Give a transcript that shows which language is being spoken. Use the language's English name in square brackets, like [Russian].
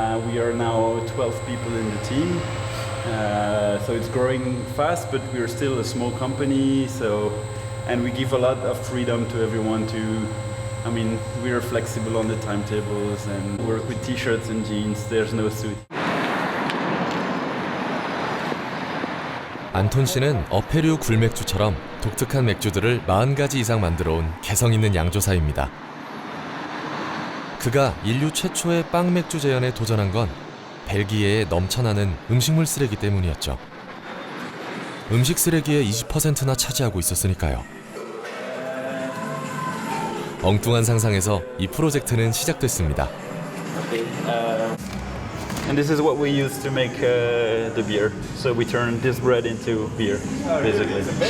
[English] We are now 12 people in the team. So it's growing fast, but we are still a small company. And we give a lot of freedom to everyone to. I mean, we are flexible on the timetables and work with t-shirts and jeans. There's no suit. [Korean] 안톤 씨는 어패류 굴맥주처럼 독특한 맥주들을 40가지 이상 만들어온 개성 있는 양조사입니다. 그가 인류 최초의 빵 맥주 재현에 도전한 건 벨기에에 넘쳐나는 음식물 쓰레기 때문이었죠. 음식 쓰레기의 20%나 차지하고 있었으니까요. 엉뚱한 상상에서 이 프로젝트는 시작됐습니다. [English] And this is what we use to make the beer. So we turn this bread into beer, basically.